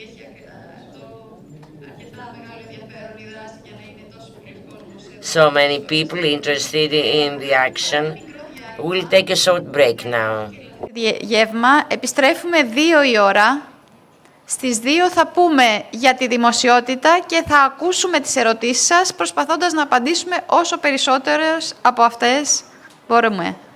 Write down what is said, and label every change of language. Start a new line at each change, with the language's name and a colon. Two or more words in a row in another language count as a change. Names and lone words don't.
English: So many people interested in the action. We'll take a short break now.
Greek: Γεύμα, επιστρέφουμε 2 η ώρα. Στις 2 θα πούμε για τη δημοσιότητα και θα ακούσουμε τις ερωτήσεις σας, προσπαθώντας να απαντήσουμε όσο περισσότερες από αυτές μπορούμε.